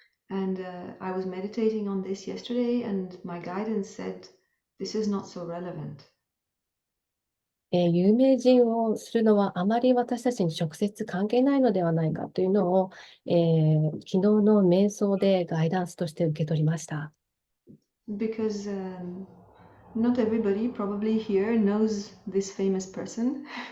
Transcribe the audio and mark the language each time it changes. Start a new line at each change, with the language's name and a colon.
English: And I was meditating on this yesterday, and my guidance said, this is not so relevant.
Japanese: 有名人をするのはあまり私たちに直接関係ないのではないかというのを、昨日の瞑想でガイダンスとして受け取りました。
English: Because not everybody probably here knows this famous person.